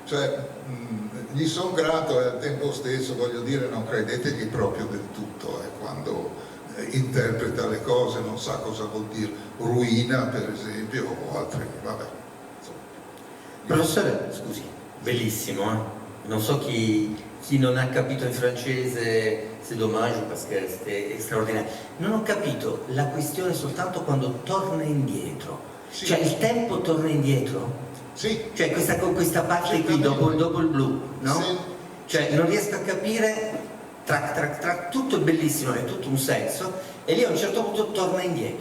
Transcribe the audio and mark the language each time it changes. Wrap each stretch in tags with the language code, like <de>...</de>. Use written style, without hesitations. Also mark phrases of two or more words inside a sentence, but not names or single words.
<it>Cioè, gli sono grato e al tempo stesso, voglio dire, non credetegli proprio del tutto quando interpreta le cose, non sa cosa vuol dire ruina, per esempio, o altre, vabbè. Professore, scusi, bellissimo, eh? Non so chi non ha capito in francese</it> <fr>c'est dommage parce que c'était</fr> <it>straordinario. Non ho capito la questione soltanto quando torna indietro. Sì. Cioè il tempo torna indietro? Sì. Cioè questa parte qui dopo il blu, no? Sì. Cioè non riesco a capire, tutto è bellissimo, è tutto un senso, e lì a un certo punto torna indietro.</it>